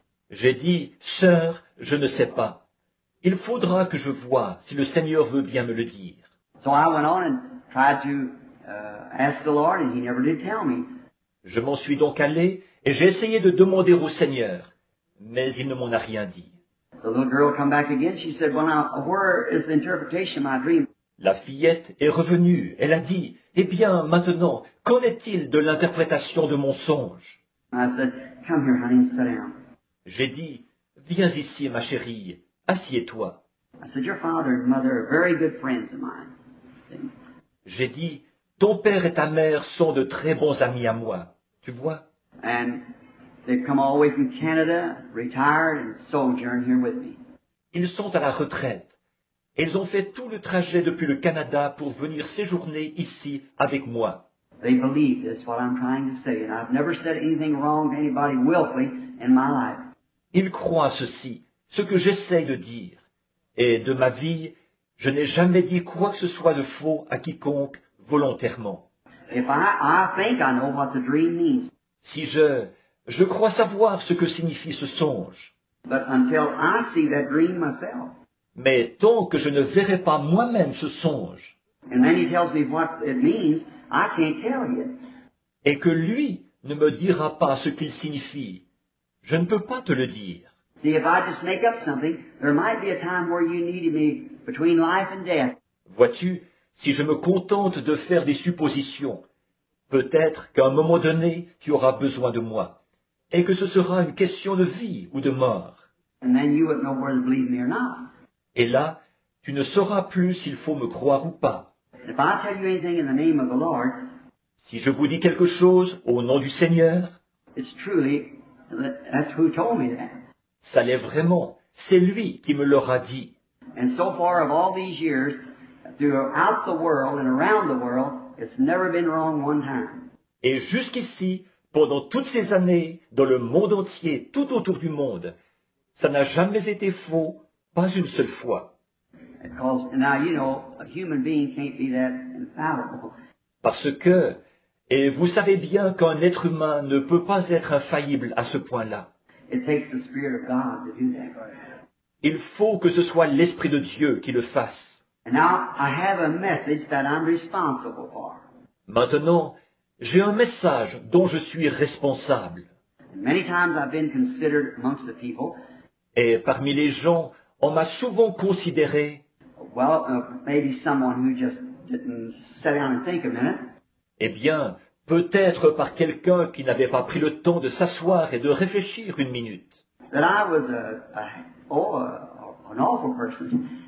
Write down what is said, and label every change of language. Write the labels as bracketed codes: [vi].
[fr] J'ai dit, Sœur, je ne sais pas. Il faudra que je voie si le Seigneur veut bien me le dire. [en] So I went on and tried to ask the Lord, and He never did tell me. [fr] Je m'en suis donc allé et j'ai essayé de demander au Seigneur, mais il ne m'en a rien dit. [en] The little girl come back again. She said, well, now, where is the interpretation of my dream? [fr] La fillette est revenue. Elle a dit, eh bien, maintenant, qu'en est-il de l'interprétation de mon songe? [en] I said, come here, honey, and sit down. [fr] J'ai dit, viens ici, ma chérie, assieds-toi. [en] I said, your father and mother are very good friends of mine. See? [fr] J'ai dit, ton père et ta mère sont de très bons amis à moi. Tu vois? [en] And they've come all the way from Canada, retired, and sojourned here with me. [fr] Ils sont à la retraite. Et ils ont fait tout le trajet depuis le Canada pour venir séjourner ici avec moi. [en] They believe this, what I'm trying to say, and I've never said anything wrong to anybody willfully in my life. [fr] Ils croient ceci, ce que j'essaye de dire. Et de ma vie, je n'ai jamais dit quoi que ce soit de faux à quiconque volontairement. [en] If I think I know what the dream means, [fr] Si je crois savoir ce que signifie ce songe, [en] but until I see that dream myself, [fr] mais tant que je ne verrai pas moi-même ce songe, [en] and then he tells me what it means, I can't tell you. [fr] et que lui ne me dira pas ce qu'il signifie, je ne peux pas te le dire. [en] See, if I just make up something, there might be a time where you needed me between life and death. [fr] Vois-tu, si je me contente de faire des suppositions, peut-être qu'à un moment donné, tu auras besoin de moi, et que ce sera une question de vie ou de mort. [en] And then you wouldn't know whether to believe me or not. [fr] Et là, tu ne sauras plus s'il faut me croire ou pas. [en] And if I tell you anything in the name of the Lord, [fr] Si je vous dis quelque chose au nom du Seigneur, [en] it's truly, that's who told me that. [fr] ça l'est vraiment, c'est lui qui me l'aura dit. [en] And so far of all these years, throughout the world and around the world, it's never been wrong one time. [fr] Et jusqu'ici, pendant toutes ces années, dans le monde entier, tout autour du monde, ça n'a jamais été faux, pas une seule fois. [en] Because now you know a human being can't be that infallible. [fr] Parce que, et vous savez bien qu'un être humain ne peut pas être infaillible à ce point-là. [en] It takes the Spirit of God to do that. [fr] Il faut que ce soit l'Esprit de Dieu qui le fasse. [en] And now I have a message that I'm responsible for. [fr] Maintenant, j'ai un message dont je suis responsable. [en] And many times I've been considered amongst the people, [fr] Et parmi les gens, on m'a souvent considéré, [en] well, maybe someone who just didn't sit down and think a minute. [fr] eh bien, peut-être par quelqu'un qui n'avait pas pris le temps de s'asseoir et de réfléchir une minute, [en] That I was an awful person.